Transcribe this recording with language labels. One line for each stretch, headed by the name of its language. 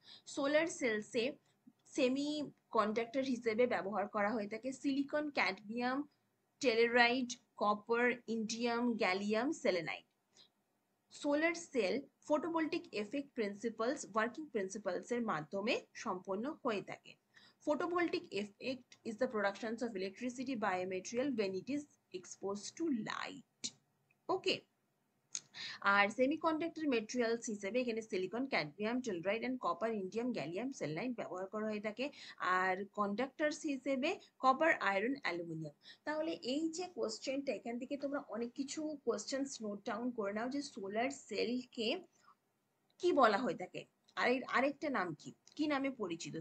Bangla: Solar সেলসে semi conductor হিসেবে ব্যবহার করা হয়ে থাকে silicon, cadmium, টেলেরাইট, copper, indium, gallium, selenite. Solar cell photovoltaic effect principles working principles এর মাধ্যমে সম্পন্ন হয়ে থাকে।
English: Photovoltaic effect is the production of electricity by a material when it is exposed to light. Okay.
Bangla: আর semiconductor materials হিসেবে এখানে silicon, cadmium, টেলরাইট and copper, indium, gallium, selenite ব্যবহার করা হয়ে থাকে। আর কন্ডাক্টরস হিসেবে কপার, আয়রন, অ্যালুমিনিয়াম। তাহলে এই যে কোশ্চেনটা, এখান থেকে তোমরা অনেক কিছু কোশ্চেনস নোট ডাউন করে নাও যে সোলার সেলকে কি বলা হয়ে থাকে, আরেকটা নাম কি কি নামে পরিচিত?